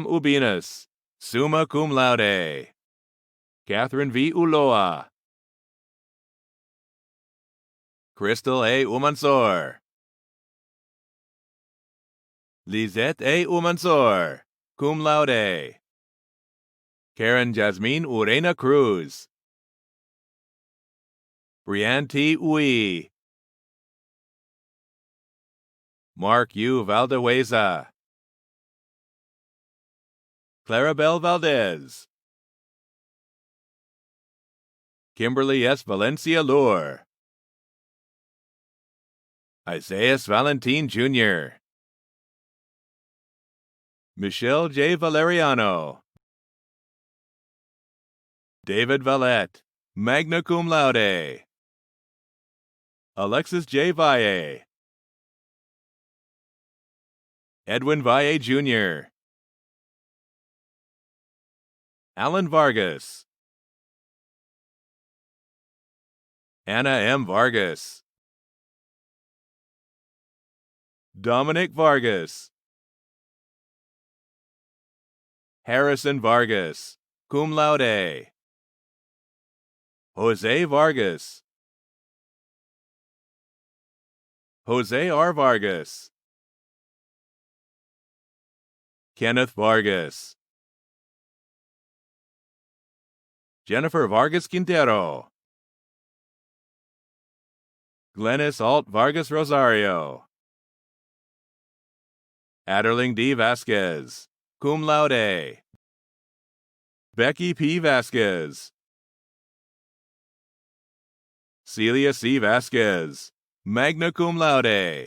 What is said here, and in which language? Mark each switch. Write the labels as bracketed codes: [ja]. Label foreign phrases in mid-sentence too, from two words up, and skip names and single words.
[en] Ubinas, summa cum laude. Catherine V. Uloa. Crystal A. Umansor. Lizette A. Umansor, cum laude. Karen Jasmine Urena Cruz. Brianne T. Ui. Mark U. Valdeweza. Clarabelle Valdez. Kimberly S. Valencia Lure. Isaias Valentin Jr. Michelle J. Valeriano. David Valette, magna cum laude. Alexis J. Valle. Edwin Valle Jr. Alan Vargas. Anna M. Vargas. Dominic Vargas. Harrison Vargas, cum laude. Jose Vargas. Jose R. Vargas. Kenneth Vargas. Jennifer Vargas Quintero. Glennis Alt Vargas Rosario. Aderling D. Vasquez, cum laude. Becky P. Vasquez. Celia C. Vasquez, magna cum laude.